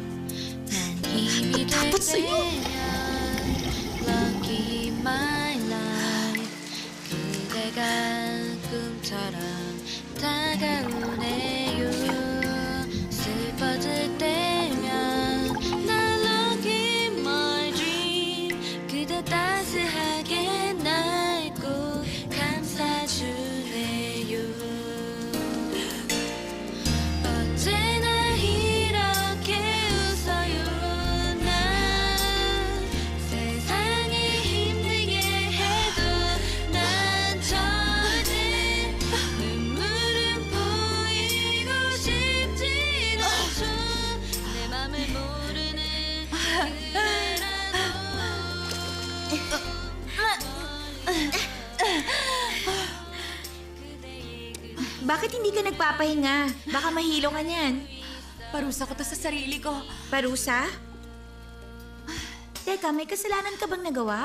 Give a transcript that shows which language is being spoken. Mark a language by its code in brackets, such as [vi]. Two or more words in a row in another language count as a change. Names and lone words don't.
[tl] Dapat sa'yo. [en] Lucky my life [ko] 그대가 꿈처럼 다가오네요 슬퍼질 때면 날 [en] lucky my dream [ko] 그대 따스하게 날 꼭 감싸주네요 언제나 이렇게 웃어요 난 세상이 힘들게 해도 난 절대 눈물은 보이고 싶진 않죠 내 맘을 모르는 [tl] Bakit hindi ka nagpapahinga? Baka mahilo ka niyan. Parusa ko to sa sarili ko. Parusa? Teka, may kasalanan ka bang nagawa?